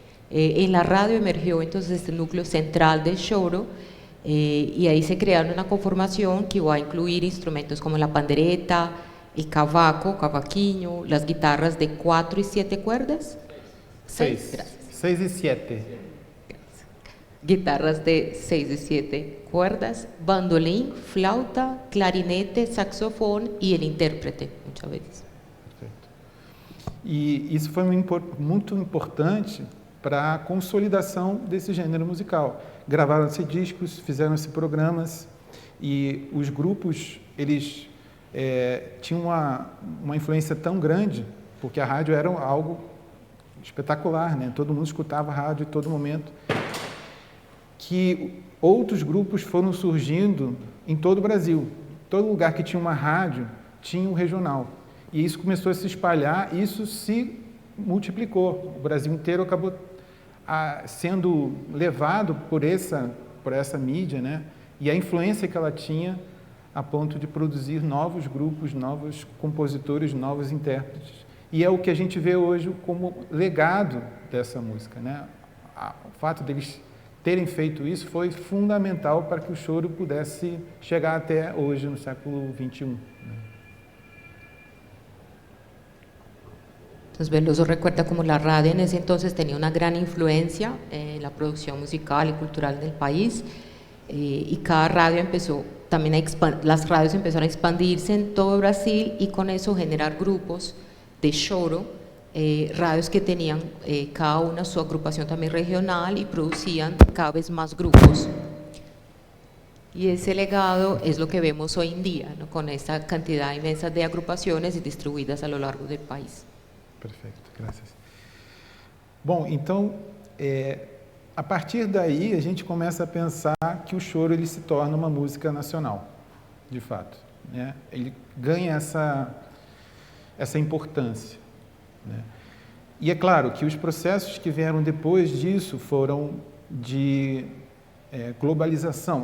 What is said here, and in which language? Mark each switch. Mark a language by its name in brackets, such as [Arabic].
[Spanish] En la radio emergió entonces este núcleo central del choro, y ahí se crearon una conformación que iba a incluir instrumentos como la pandereta, el cavaco, cavaquinho, las guitarras de 4 y 7 cuerdas. 6. 6 y 7. Guitarras de 6 y 7 cuerdas, bandolín, flauta, clarinete, saxofón y el intérprete, muchas veces. [Portuguese] Perfeito. E isso foi muito importante para a consolidação desse gênero musical. Gravaram-se discos, fizeram-se programas, e os grupos, eles tinham uma influência tão grande, porque a rádio era algo espetacular, né? Todo mundo escutava a rádio em todo momento, que outros grupos foram surgindo em todo o Brasil. Todo lugar que tinha uma rádio tinha um regional. E isso começou a se espalhar, e isso se multiplicou. O Brasil inteiro acabou sendo levado por essa mídia, né? E a influência que ela tinha a ponto de produzir novos grupos, novos compositores, novos intérpretes. E é o que a gente vê hoje como legado dessa música, né? O fato deles terem feito isso foi fundamental para que o choro pudesse chegar até hoje, no século XXI. [Spanish] Entonces Veloso recuerda como la radio en ese entonces tenía una gran influencia en la producción musical y cultural del país, y cada radio empezó también las radios empezaron a expandirse en todo Brasil y con eso generar grupos de choro, radios que tenían cada una su agrupación también regional y producían cada vez más grupos. Y ese legado es lo que vemos hoy en día, ¿no? Con esta cantidad inmensa de agrupaciones distribuidas a lo largo del país. [Portuguese] Perfeito, graças. Bom, então, a partir daí, a gente começa a pensar que o choro ele se torna uma música nacional, de fato, né? Ele ganha essa importância, né? E é claro que os processos que vieram depois disso foram de globalização.